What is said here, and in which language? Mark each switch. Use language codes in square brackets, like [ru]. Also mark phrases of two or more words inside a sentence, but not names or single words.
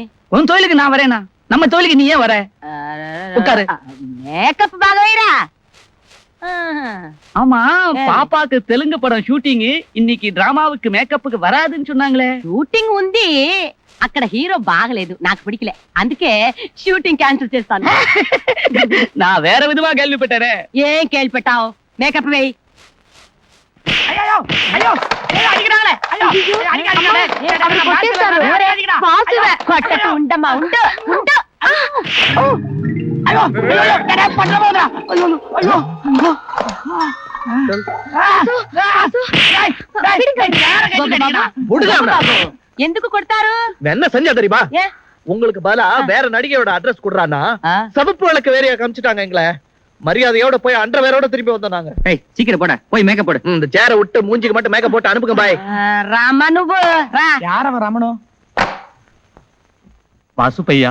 [ta] உன் தொழிலுக்கு நான் வரேனா? நம்ம தொழிலுக்கு நீ ஏன் வர? உட்காரு. மேக்கப் பாகவைரா? ஆமா, பாப்பாக்கு தெலுங்கு படம் ஷூட்டிங் இன்னைக்கு டிராமாவுக்கு மேக்கப்புக்கு வராதுன்னு சொன்னாங்களே. [te] షూటింగ్ ఉంది, అక్కడ హీరో బాగలేదు, నాకు పిడికలే, అందుకే [en] shooting cancel [te] చేస్తాను. [ta] நான் வேற விதமா கேள்விப்பட்டேனே. [te] ఏం కేల్పెట్టావు? మేకప్ వేయి. [ta] ஐயோ ஐயோ அடிக்கறானே. ஐயோ அடிக்கறானே. [te] కొట్టకు ఉండమ్మా, ఉండు ఉండు. [ta] ஐயோ என்ன பண்ண போறா? ஐயோ ஐயோ [te] ఎందుకు కొడతారు? [ta] என்ன செஞ்சா தெரியுமா? உங்களுக்கு பதிலா வேற நடிகையோட அட்ரஸ் குடுறானா, சபப்பு விளக்கு வேறையா காமிச்சிட்டாங்க எங்களை. மரியாதையோட போய் அண்டர் வேரோட திரும்பி வந்தோம் நாங்க. சீக்கிரம் போட, போய் மேக்கப் போடு. இந்த சேரை விட்டு மூஞ்சிக்கு மட்டும் மேக்கப் போட்டு அனுப்புங்க. பாய். ராமனு யாரவ ராமனோ? வாசு பையா.